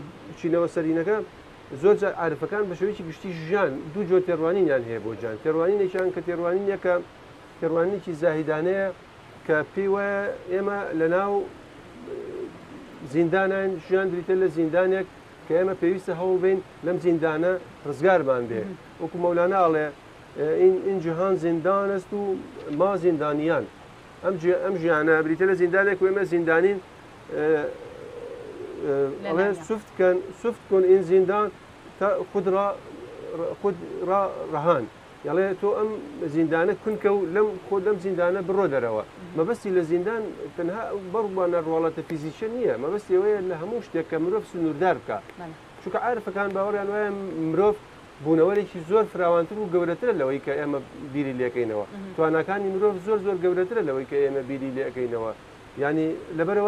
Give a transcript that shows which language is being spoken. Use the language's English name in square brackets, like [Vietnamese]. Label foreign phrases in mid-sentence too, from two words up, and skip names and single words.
[Central Kurdish] چینەوە سەرینەکە زۆر عارفەکان بە شێوەیەکی گشتی ژیان دوو جۆر تێڕوانینیان هەیە بۆ جان تێڕوانینێکیان کە تێڕوانینێکە تێڕوانینێکی زاهیدانەیە کە پێی وایە ئێمە لە ناو زیندانان ژیان بریتە لە زیندانێک کە ئێمە پێویستە هەوڵ بین لەم زیندانە ڕزگارمان بێ وەکو مەولانە ئاڵێ [Persian] این جیهان زیندان است و ما زیندانیان [Central Kurdish] ئەم ژیانە بریتە لە زیندانێک و ئێمە زیندانین [Persian] سفت کن این زیندان خود را رهان [Central Kurdish] یاڵێ تۆ ئەم زیندانە کونکە و لەم زیندانە بڕۆ دەرەوە مەبەستی لە زیندان تەنها بەڕوانە ڕواڵەتە فیزیشە نییە مەبەستی ئەوەیە لە هەموو شتێک کە مرۆڤ سنووردار بکە چونکە عارفەکان باوەڕیان وایە مرۆڤ بوونەوەرێکی زۆر فراوانتر و گەورەترە لەوەی کە ئێمە بیری لێکەینەوە توانەکانی مرۆڤ زۆر گەورەترە لەوەی کە ئێمە بیری لێەکەینەوە ینی لەبەرەوە